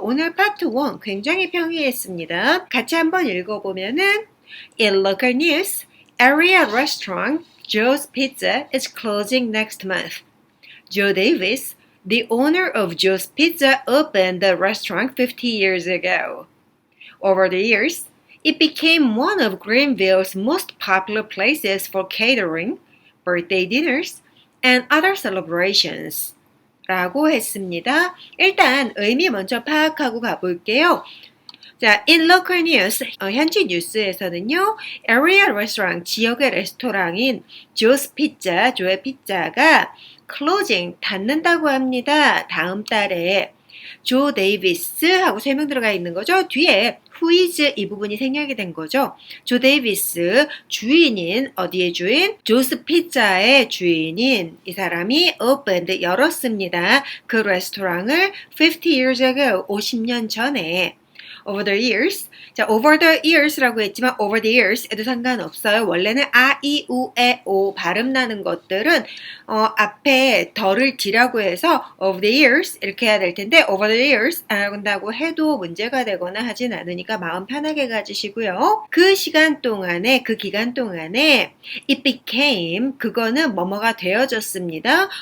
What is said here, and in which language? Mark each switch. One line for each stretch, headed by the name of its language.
Korean: 오늘 파트 1 굉장히 평이했습니다. 같이 한번 읽어보면은
English: In local news, area restaurant Joe's Pizza is closing next month. Joe Davis, the owner of Joe's Pizza, opened the restaurant 50 years ago. Over the years, It became one of Greenville's most popular places for catering, birthday dinners, and other celebrations.
Korean: 라고 했습니다. 일단 의미 먼저 파악하고 가볼게요. 자,
English: in local news,
Korean: 현지 뉴스에서는요,
English: area restaurant,
Korean: 지역의 레스토랑인 조스 피자, 조의 피자가 closing, 닫는다고 합니다. 다음 달에. 조 데이비스 하고 설명 들어가 있는 거죠. 뒤에
English: who is
Korean: 이 부분이 생략이 된 거죠. 조 데이비스 주인인 어디의 주인? 조스 피자의 주인인 이 사람이 opened 열었습니다. 그 레스토랑을
English: 50 years ago
Korean: 50년 전에
English: over the years.
Korean: 자,
English: over the years
Korean: 라고 했지만 over the years에도 상관없어요. 원래는 아, 이, 우, 에, 오 발음 나는 것들은 앞에 덜을 뒤라고 해서
English: over the years
Korean: 이렇게 해야 될 텐데 over the years 한다고 해도 문제가 되거나 하진 않으니까 마음 편하게 가지시고요. 그 시간 동안에 그 기간 동안에
English: it became
Korean: 그거는 뭐뭐가 되어졌습니다.